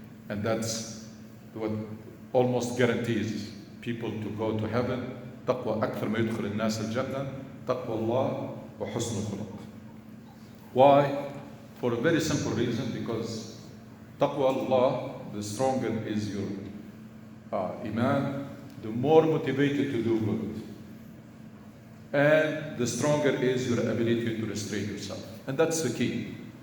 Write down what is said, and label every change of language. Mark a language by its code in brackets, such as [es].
[en] And that's what almost guarantees people to go to heaven. [ar] تقوى أكثر ما يدخل الناس الجنة تقوى الله وحسن الخلق. [en] Why? For a very simple reason, because taqwa Allah, the stronger is your iman, the more motivated to do good. And the stronger is your ability to restrain yourself. And that's the key.